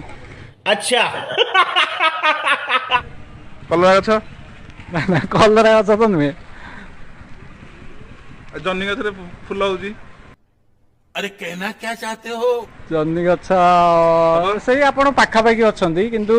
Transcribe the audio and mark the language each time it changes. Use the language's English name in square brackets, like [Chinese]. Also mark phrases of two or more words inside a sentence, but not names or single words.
[Hindi] अच्छा [Odia] କଲରା ଗଛ। ନା ନା କଲରା ଗଛ ତ ନୁହେଁ। ଜହ୍ନି ଗଛରେ ଫୁଲ ହଉଛି। [Hindi] अरे कहना क्या चाहते हो? [Odia] ଜହ୍ନି ଗଛ ସେଇ ଆପଣ ପାଖାପାଖି ଅଛନ୍ତି କିନ୍ତୁ